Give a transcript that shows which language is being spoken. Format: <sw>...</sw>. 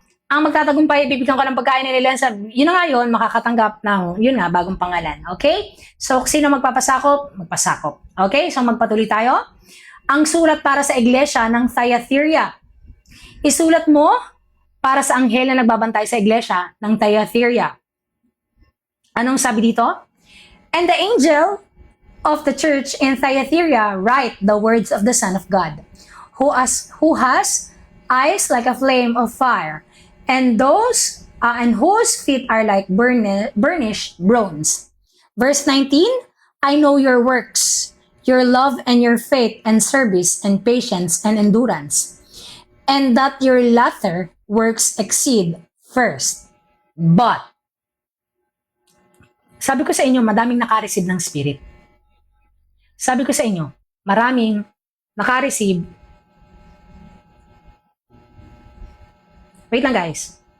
<tl>Ang magtatagumpay, bibigyan ko ng pagkain nila sa, yun na nga yun, makakatanggap ng, yun nga, bagong pangalan. Okay? So, sino magpapasakop? Magpasakop. Okay? So, magpatuloy tayo. Ang sulat para sa iglesia ng Thyatira. Isulat mo para sa anghel na nagbabantay sa iglesia ng Thyatira. Anong sabi dito?</tl> <en>And the angel of the church in Thyatira write the words of the Son of God, who has eyes like a flame of fire, and whose feet are like burnished bronze. Verse 19, I know your works, your love and your faith and service and patience and endurance, and that your latter works exceed first.</en> <tl>But, sabi ko sa inyo, madaming nakareceive ng Spirit. Sabi ko sa inyo, maraming nakareceive Wait lang guys.</tl>